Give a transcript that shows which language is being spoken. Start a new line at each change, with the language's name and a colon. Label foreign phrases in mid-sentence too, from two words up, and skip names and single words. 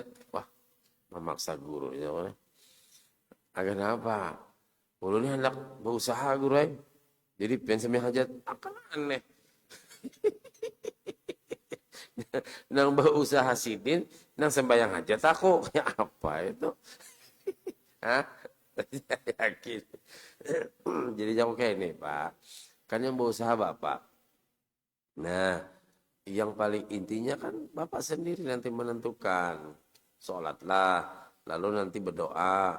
Indonesian: Wah, memaksa guru. Ya. Agar apa?
Banjar: Ulun ini hendak berusaha guru. Jadi pian sembahyang hajat.
Indonesian: Akan aneh.
Banjar: Nang berusaha sidin, nang sembahyang hajat aku.
Indonesian: Ya apa itu? Hah? Yakin. Jadi jangan kayak ini, Pak. Kan yang berusaha Bapak. Nah, yang paling intinya kan Bapak sendiri nanti menentukan. Sholatlah, lalu nanti berdoa.